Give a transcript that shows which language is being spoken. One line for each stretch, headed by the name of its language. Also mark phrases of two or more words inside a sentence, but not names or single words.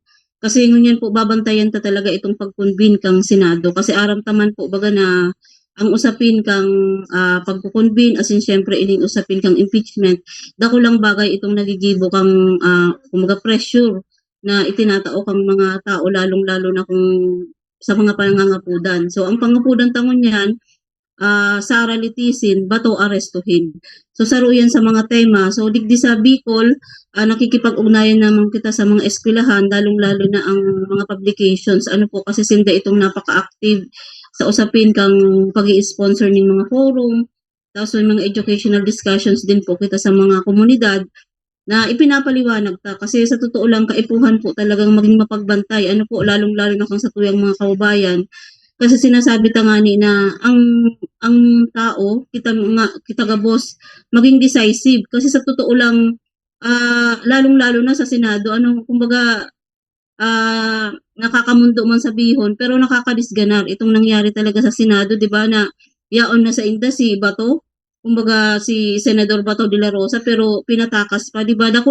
Bikol: Kasi ngunyan po babantayan ta talaga itong pag-convene kang Senado kasi aramtaman po baga na ang usapin kang pagko-convene,
English: as in
Bikol: syempre ining usapin kang impeachment, dako lang bagay itong nagigibo kang kumbaga pressure na itinatao kang mga tao, lalong-lalo na kung sa mga pangangapudan. So ang pangapudan tangon yan, Sara litisin, bato arestuhin. So saruyan sa mga tema. So digdi sa Bicol, nakikipag-ugnayan naman kita sa mga eskwelahan, lalong-lalo na ang mga publications. Ano po kasi sinda itong napaka-active sa usapin kang pag-i-sponsor ng mga forum. tapos may mga
English: educational discussions
Bikol: din po kita sa mga komunidad na ipinapaliwanag ta kasi sa totoo lang kaipuhan po talagang maging mapagbantay ano po lalong-lalo na kung sa tuyang mga kababayan kasi sinasabi ta nga ni na ang tao kita ga boss maging decisive kasi sa totoo lang lalong-lalo na sa Senado ano kumbaga nakakamundo man sabihon pero nakakadisganar itong nangyari talaga sa Senado 'di ba na yaon na sa inda si Bato kumbaga si Senador Bato de la Rosa pero pinatakas pa 'di ba dako